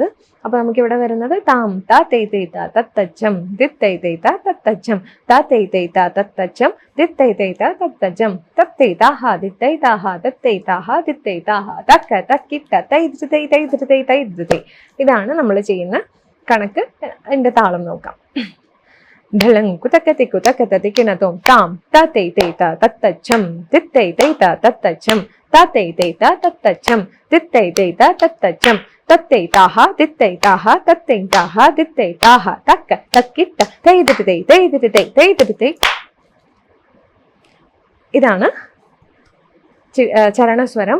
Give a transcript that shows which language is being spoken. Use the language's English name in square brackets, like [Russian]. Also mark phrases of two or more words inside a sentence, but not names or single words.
[Malayalam] അപ്പോൾ നമുക്കിവിടെ വരുന്നത് താം ത തൈ തൈ ത തത്തച്ഛം ദിത് തൈ തൈ ത തത്തച്ഛം ത തൈ തൈ ത തത്തച്ഛം ദിത് തൈ തൈ ത തത്തച്ഛം തത്തൈ താഹ ദിത് തൈ താഹ തത്തൈ താഹ ദിത് തൈ താഹ തക്ക തക്കിട്ട തൈ ധൃതൈ തൈ ധൃതൈ തൈ ധൃതൈ. ഇതാണ് നമ്മൾ ചെയ്യുന്ന കണക്ക്. എൻ്റെ താളം നോക്കാം. ढलंकु तकतिकु तकतति किन तुम ताम ता तै तै ता तत्तच्छम दित तै तै ता तत्तच्छम തത്തൈതൈത തത്തച്ചം തിത്തൈതൈത തത്തച്ചം തത്തൈതാഹ തിത്തൈതാഹ തത്തൈതാഹ തിത്തൈതാഹ തക്ക തക്കിട്ട തൈതിട്ടൈ തൈതിട്ടൈ തൈതിട്ടൈ. ഇതാണ് ചരണസ്വരം.